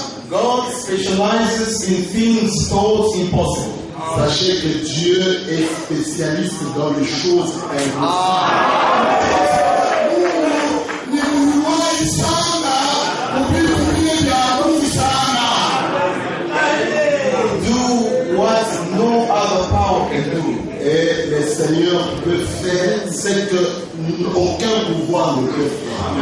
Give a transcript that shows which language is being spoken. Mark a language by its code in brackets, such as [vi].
[en] God specializes in things thought impossible. [fr] Sachez que Dieu est spécialiste dans les choses impossibles. [en] Do what no other power can do. [fr] Et le Seigneur peut faire ce que aucun pouvoir ne peut faire.